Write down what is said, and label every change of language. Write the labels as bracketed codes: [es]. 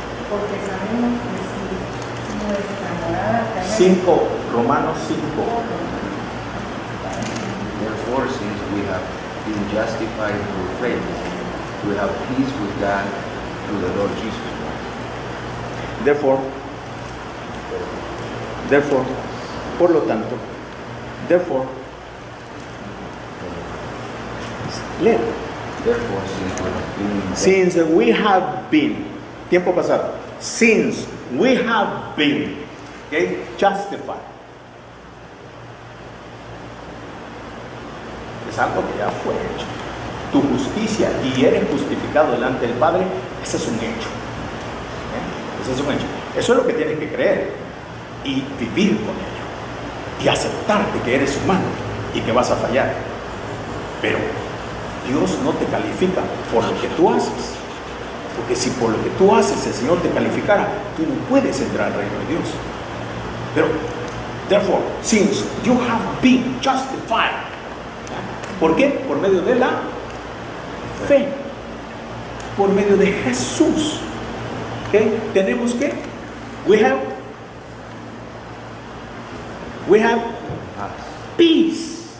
[es] Porque sabemos que si nuestra morada terrestre 5, Romanos 5. [en] Therefore, since we have been justified through faith, we have peace with God through the Lord Jesus Christ. [es] Therefore, por lo tanto, lee. [en] Therefore, since we have been Since we have been, [es] tiempo pasado, [en] since we have been, okay, justified. [es] Es algo que ya fue hecho. Tu justicia y eres justificado delante del Padre, ese es un hecho. Ese es un hecho. Eso es lo que tienes que creer y vivir con ello y aceptarte que eres humano y que vas a fallar. Pero Dios no te califica por lo que tú haces, porque si por lo que tú haces el Señor te calificara, tú no puedes entrar al reino de Dios. [en] Pero, therefore, since you have been justified, [es] ¿por qué? Por medio de la fe, por medio de Jesús. ¿Okay? Tenemos que, [en] we have peace.